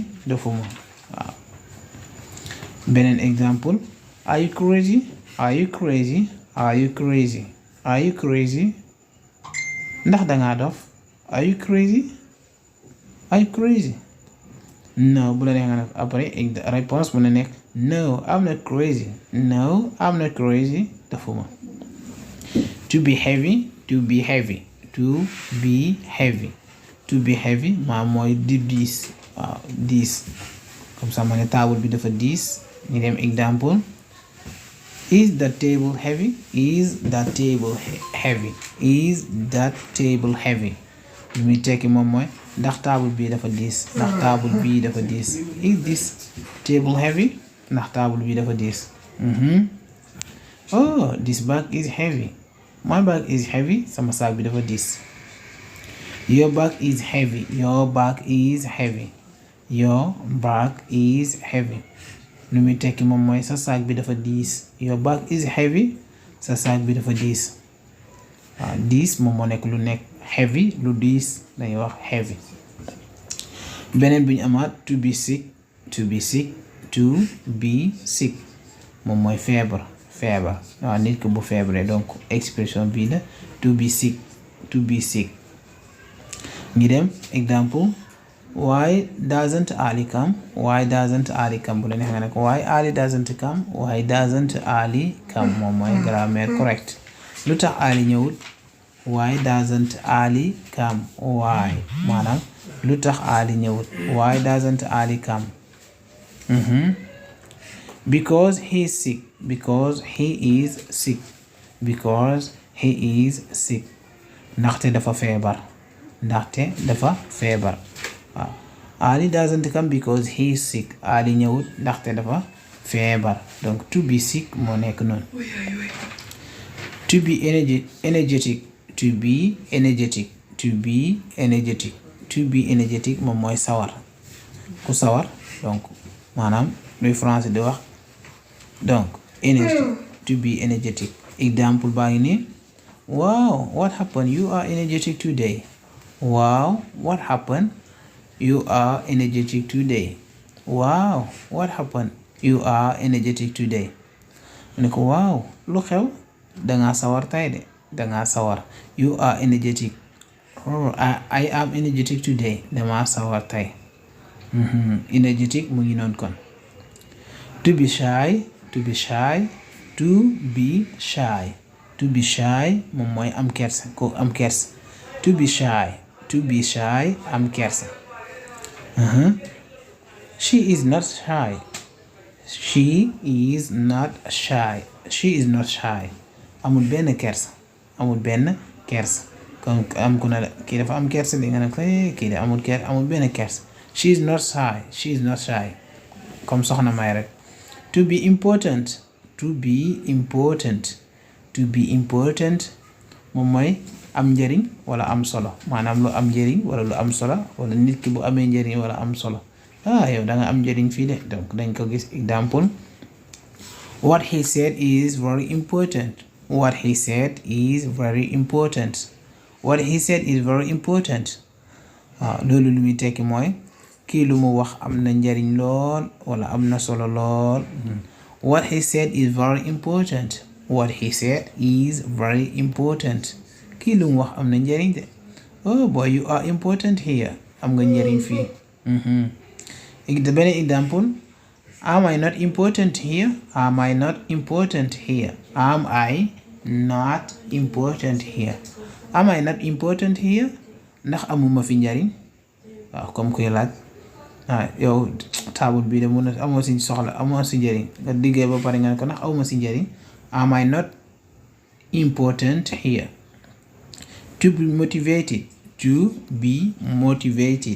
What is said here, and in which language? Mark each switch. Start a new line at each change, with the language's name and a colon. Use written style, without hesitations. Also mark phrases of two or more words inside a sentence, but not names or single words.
Wolof: Dofuma waaw.
English: beneen example, are you crazy? Are you crazy? Are you crazy? Are you crazy?
Wolof: ndax dangaa dof.
English: Are you crazy? Are you crazy?
Wolof: No bu la neex nga def
French: après réponse
Wolof: mu ne nekk no
English: I'm not crazy. No I'm not crazy. dafuma. To be heavy. To be heavy. To be heavy. To be heavy
Wolof: maa mooy di diis waaw diis
French: comme ça
Wolof: ma ne table bi dafa diis. ñu dem
English: example, is that table heavy? Is that table heavy? Is that table heavy?
Wolof: li muy tekki moom mooy ndax table bii dafa diis. ndax table bii dafa diis.
English: Is this table heavy?
Wolof: ndax table bii dafa diis.
English: Oh, this bag is heavy. My bag is heavy.
Wolof: sama saak bi dafa diis.
English: Your bag is heavy. Your bag is heavy. Your bag is heavy.
Wolof: lu muy tekki moom mooy sa saak bi dafa diis.
English: Your bag is heavy.
Wolof: sa saak bi dafa diis. waaw diis moom moo nekk lu nekk heavy lu diis dañuy wax heavy. beneen bi ñu amaat
English: to be sick. To be sick. To be sick
Wolof: moom mooy feebar. feebar waaw nit ko bu feebaree donc expression bii la
English: to be sick. To be sick.
Wolof: ngi dem
English: example, why doesn't Ali come? Why doesn't Ali come?
Wolof: bu la neex nga ne ko
English: why Ali doesn't come? Why doesn't Ali come
Wolof: moom mooy
French: grammaire correct.
Wolof: lu tax Ali ñëwut?
English: Why doesn't Ali come?
Wolof: Why maanaam lu tax Ali ñëwut?
English: Why doesn't Ali come? Because he is sick. Because he is sick. Because he is sick.
Wolof: ndaxte dafa feebar. ndaxte dafa feebar.
English: waaw Ali doesn't come because he is sick.
Wolof: Ali ñëwut ndaxte dafa feebar. donc
English: to be sick
Wolof: moo nekk noonu.
English: To be energetic. To be energetic. To be energetic. To be energetic
Wolof: moom mooy sawar. ku sawar donc maanaam luy français di wax donc energy.
English: To be energetic. example
Wolof: baa ngi nii.
English: Wow, what happened? You are energetic today. Wow, what happened? You are energetic today. Wow, what happened? You are energetic today.
Wolof: ne ko waaw lu xew? dangaa sawar tay de. dangaa sawar.
English: You are energetic. Oh, I am energetic today.
Wolof: damaa sawar tay. Energetic mu ngi noonu kon.
English: To be shy. To be shy. To be shy. To be shy
Wolof: moom mooy am kersa ko am kersa.
English: To be shy. To be shy
Wolof: am kersa.
English: She is not shy. She is not shy. She is not shy.
Wolof: amul benn kersa. amul benn kersa. kon am ku ne la kii dafa am kersa di nga ne ko kii de amul benn kersa.
English: She is not shy. She is not shy.
Wolof: comme soxna may rek.
English: To be important. To be important.
Wolof: To be important moom mooy am njëriñ wala am solo maanaam lu am njëriñ wala lu am solo wala nit ki bu amee njëriñ wala am solo yow da nga am njëriñ fii de donc dañ ko gis exemple
English: what he said is very important. What he said is very important. What he said is very important.
Wolof: Loolu lu muy tekki mooy kii lu mu wax am na njariñ lool wala am na solo lool.
English: What he said is very important. What he said is very important.
Wolof: Kii lu mu wax am na njariñ de.
English: Oh boy, you are important here.
Wolof: Am nga njariñ fii. Beneen example.
English: Am I not important here? Am I not important here? Am I not important here? Am I not important here?
Wolof: Ndax amuma fi njariñ waaw comme kuy laaj yow taabul bii de mun na amoo si soxla amoo si njariñ nga liggéey ba pare nga ne ko ndax amuma si njariñ.
English: Am I not important here? To be motivated. To be motivated.